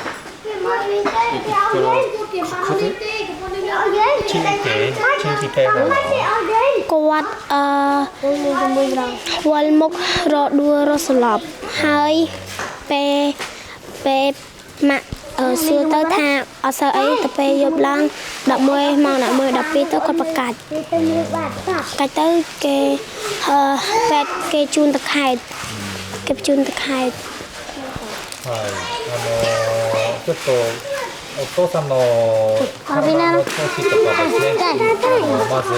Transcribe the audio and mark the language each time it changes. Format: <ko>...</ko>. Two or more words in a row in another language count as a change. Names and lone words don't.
<km>ឈឺពីពេលណា គាត់វល់មុខរដួលរសឡប់ហើយពេលម៉ាក់សួរទៅថាអត់សូវអីទៅពេលយប់ឡើង11ម៉ោង12ទៅគាត់ប្រកាច់ទៅគេពេទ្យគេជូនទៅខេត្ត</km> <ja>はいちょっとお父さんの体の調子とかですねまず</ja>